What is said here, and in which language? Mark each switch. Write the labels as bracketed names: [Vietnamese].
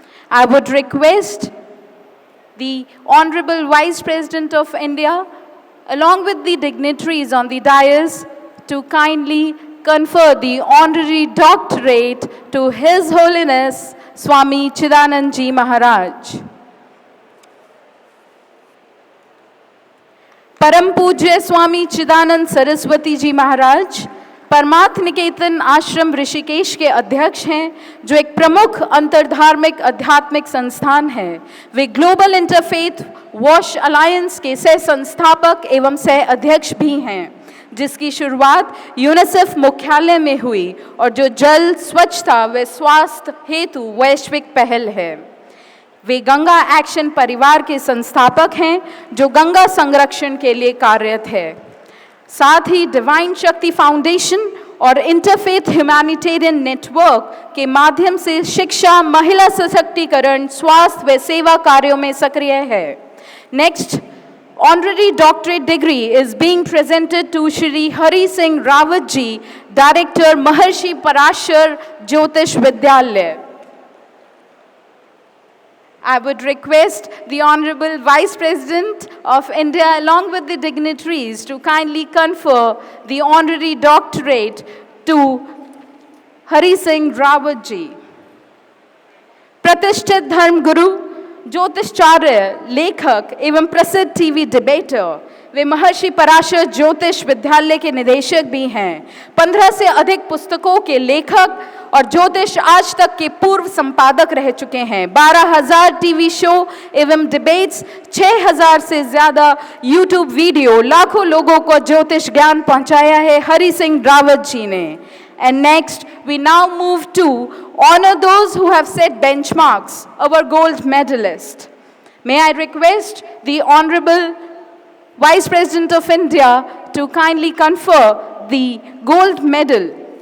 [English] I would request the Honorable Vice President of India, along with the dignitaries on the dais, to kindly confer the honorary doctorate to His Holiness Swami Chidanand Ji Maharaj. [Hindi] परम पूज्य स्वामी चिदानंद सरस्वती जी महाराज परमार्थ निकेतन आश्रम ऋषिकेश के अध्यक्ष हैं, जो एक प्रमुख अंतरधार्मिक आध्यात्मिक संस्थान है। वे ग्लोबल इंटरफेथ वॉश अलायंस के सह संस्थापक एवं सह अध्यक्ष भी हैं, जिसकी शुरुआत यूनिसेफ मुख्यालय में हुई और जो जल, स्वच्छता व स्वास्थ्य हेतु वैश्विक पहल है। वे गंगा एक्शन परिवार के संस्थापक हैं, जो गंगा संरक्षण के लिए कार्यरत है। साथ ही डिवाइन शक्ति फाउंडेशन और इंटरफेथ ह्यूमैनिटेरियन नेटवर्क के माध्यम से शिक्षा, महिला सशक्तिकरण, स्वास्थ्य व सेवा कार्यों में सक्रिय है। [English] Next honorary doctorate degree is being presented to Shri Hari Singh Rawat ji, Director Maharshi Parashar Jyotish Vidyalaya. I would request the Honorable Vice President of India along with the dignitaries to kindly confer the honorary doctorate to Hari Singh Rawat ji. [Hindi] प्रतिष्ठित धर्म गुरु, ज्योतिषाचार्य, लेखक एवं प्रसिद्ध TV debater, वे महर्षि पराशर ज्योतिष विद्यालय के निदेशक भी हैं। 15 से अधिक पुस्तकों के लेखक और ज्योतिष आज तक के पूर्व संपादक रह चुके हैं। 12,000 टीवी शो एवं डिबेट्स, 6,000 से ज़्यादा यूट्यूब वीडियो, लाखों लोगों को ज्योतिष ज्ञान पहुंचाया है हरि सिंह रावत जी ने। [English] And next, we now move to honor those who have set benchmarks, our gold medalist. May I request the Honorable Vice President of India to kindly confer the gold medal.